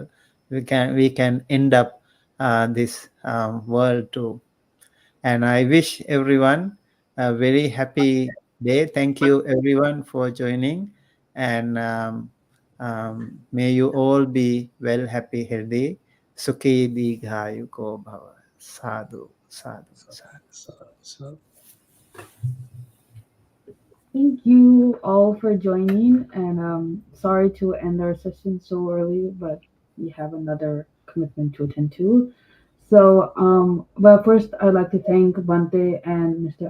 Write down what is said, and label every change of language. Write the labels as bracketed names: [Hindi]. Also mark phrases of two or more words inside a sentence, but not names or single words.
[English] We can end up this world too. And I wish everyone a very happy day. Thank you everyone for joining, and may you all be well, happy, healthy. [Pali] Sukhi Dighayu Bhava. Sadhu, sadhu, sadhu. [English] Thank you all for joining, and sorry to end our session so early, but we have another commitment to attend to. So, but first, I'd like to thank Bhante and Mr.